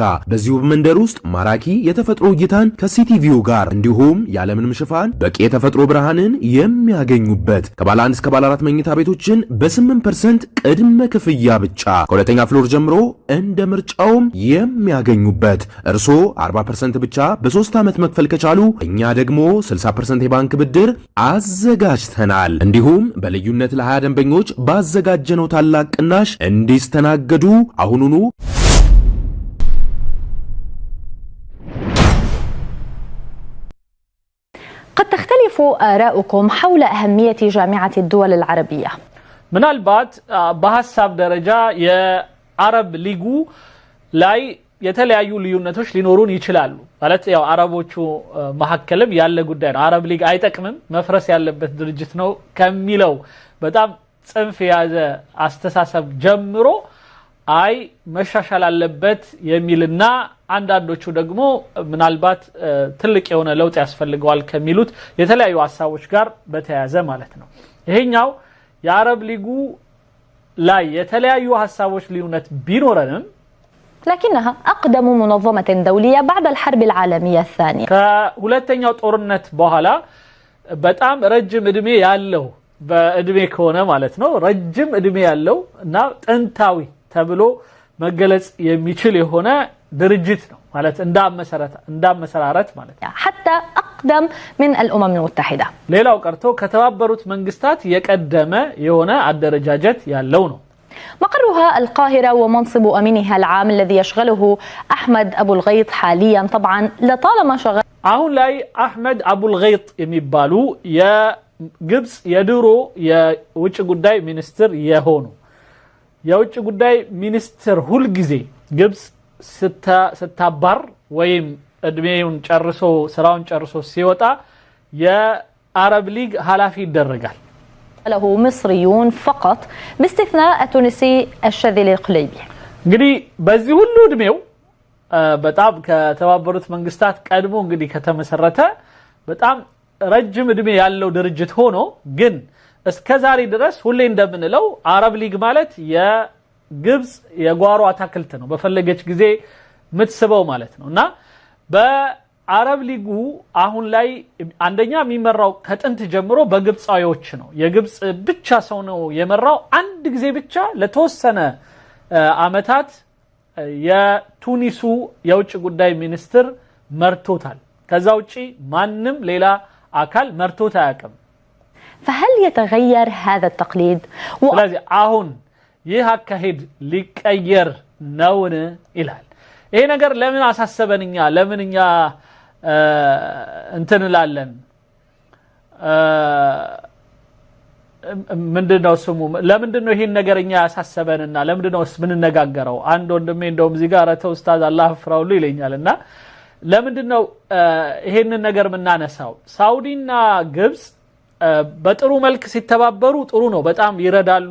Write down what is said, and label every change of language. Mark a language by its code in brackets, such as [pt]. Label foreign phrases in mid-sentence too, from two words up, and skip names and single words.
[am] በዚሁ መንደር ውስጥ ማራኪ የተፈጥሮ እይታን ከሲቲቪው ጋር እንዲሁም ያለምንም ሽፋን በቂ የተፈጥሮ ብርሃንን የሚያገኙበት ከባለ 1 እስከ ባለ 4 መኝታ ቤቶችን በ8% ቅድመ ክፍያ ብቻ ከሁለተኛ ፍሎር ጀምሮ እንደ ምርጫውም የሚያገኙበት እርሶ 40% ብቻ በ3 ዓመት መክፈል ከቻሉ እኛ ደግሞ 60% የባንክ ብድር አዘጋጅተናል እንዲሁም በልዩነት ለ20 ደንበኞች ባዘጋጀነው ታላቅ ቅናሽ እንዲስተናገዱ አሁኑኑ [ar] قد تختلف آراؤكم حول أهمية جامعة الدول العربية [am] ምናልባት በሐሳብ ደረጃ የአረብ ሊጉ ላይ የተለያዩ ልዩነቶች ሊኖሩን ይችላሉ ማለት ያው አረቦቹ መሐከለም ያለ ጉዳይ ነው አረብ ሊግ አይጠቅምም መፍረስ ያለበት ድርጅት ነው ከሚለው በጣም ጽንፍ ያዘ አስተሳሰብ ጀምሮ አይ መሻሻል አለበት የሚልና አንዳንዶቹ ደግሞ ምናልባት ትልቅ የሆነ ለውጥ ያስፈልገዋል ከሚሉት የተለያዩ ሐሳቦች ጋር በተያያዘ ማለት ነው ይሄኛው የአረብ ሊጉ ላይ የተለያዩ ሐሳቦች ልዩነት ቢኖረንም [ar] لكنها أقدم منظمة دولية بعد الحرب العالمية الثانية [am] ከሁለተኛው ጦርነት በኋላ በጣም ረጅም እድሜ ያለው በእድሜ ከሆነ ማለት ነው ረጅም እድሜ ያለው እና ጥንታዊ ተብሎ መገለጽ የሚችል የሆነ ድርጅት ነው ማለት እንዳመሰራረት ማለት [ar] حتى أقدم من الأمم المتحدة [am] ሌላው ቀርቶ ከተባበሩት መንግስታት የቀደመ የሆነ አደረጃጀት ያለው ነው [ar] مقرها القاهرة ومنصب أمينها العام الذي يشغله أحمد أبو الغيط حاليا طبعا لطالما شغل [am] አሁን ላይ አህመድ አቡል ገይጥ የሚባሉ የግብጽ የድሮ የውጭ ጉዳይ ሚኒስትር የሆኑ የውጭ ጉዳይ ሚኒስትር ሁሉ ጊዜ ግብጽ ስታባር ወይም እድሜውን ጨርሶ ስራውን ጨርሶ ሲወጣ የአረብ ሊግ ኃላፊ ይደረጋል [ar] له مصريون فقط باستثناء التونسي الشاذلي القليبي [am] እንግዲህ በዚህ ሁሉ እድሜው በጣም ከተባበሩት መንግስታት ቀድሞ እንግዲህ ከተመሰረተ በጣም ረጅም እድሜ ያለው ድርጅት ሆኖ ግን እስከዛሬ ድረስ ሁሌ እንደምንለው አረብ ሊግ ማለት የግብጽ የጓሮ አታክልት ነው በፈለገች ጊዜ ምትስበው ማለት ነውና በአረብ ሊጉ አሁን ላይ አንደኛ የሚመራው ከጥንት ጀምሮ በግብጻዮች ነው የግብጽ ብቻ ሰው ነው የመራው አንድ ጊዜ ብቻ ለተወሰነ አመታት የቱኒሱ የውጭ ጉዳይ ሚኒስትር መርቶታል ከዛ ውጪ ማንንም ሌላ አካል መርቶት አያውቅም [ar] فهل يتغير هذا التقليد [am] ስለዚህ አሁን ይህ አካሄድ ሊቀየር ነውን ይላል ይሄ ነገር ለምን አሳሰበንኛ ለምንኛ እንትንላለን ምንድነው ስሙ ለምንድነው ይሄን ነገርኛ ያሳሰበንና ለምንድነው ምን ነገራገረው አንድ ወንድሜ እንደውም እዚህ ጋር ተው ኡስታዝ አላህ ፍራውሉ ይለኛልና ለምንድነው ይሄን ነገር ምናነሳው ሳውዲና ግብጽ በጥሩ መልክ ሲተባበሩ ጥሩ ነው በጣም ይረዳሉ